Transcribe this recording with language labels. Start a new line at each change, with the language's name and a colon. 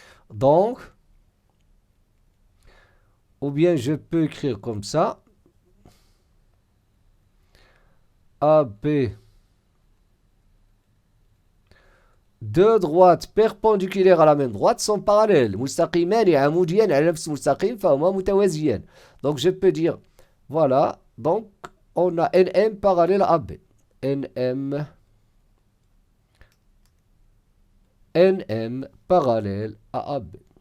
French: Donc, ou bien je peux écrire comme ça. AB deux droites perpendiculaires à la même droite sont parallèles.
Arabic: مستقيمان عموديان على نفس المستقيم فهما متوازيان.
French: Donc je peux dire, voilà, donc on a NM parallèle à AB. NM parallèle à AB.